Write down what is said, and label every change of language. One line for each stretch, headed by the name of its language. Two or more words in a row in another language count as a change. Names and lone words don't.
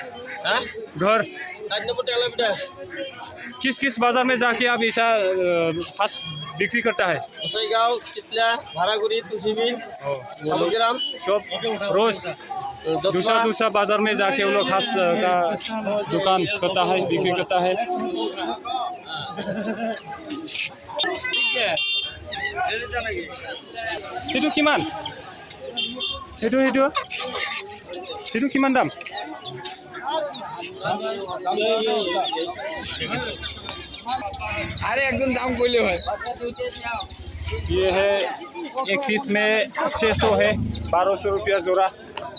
Hindi: घर किस बाजार में जाके आप ऐसा हांस बिक्री करता है? गाँव चितला भारागुरी तुलसीबीर सब रोज दूसरा बाजार में जाके वो लोग हांस का दुकान करता है, बिक्री करता है।
Assamese: সেইটো কিমান? সেইটো কিমান দাম?
Bangla: আরে একজন দাম কইলে হয়।
Hindi: ये है एक पीस में 600 है, 1200 रुपया जोड़ा।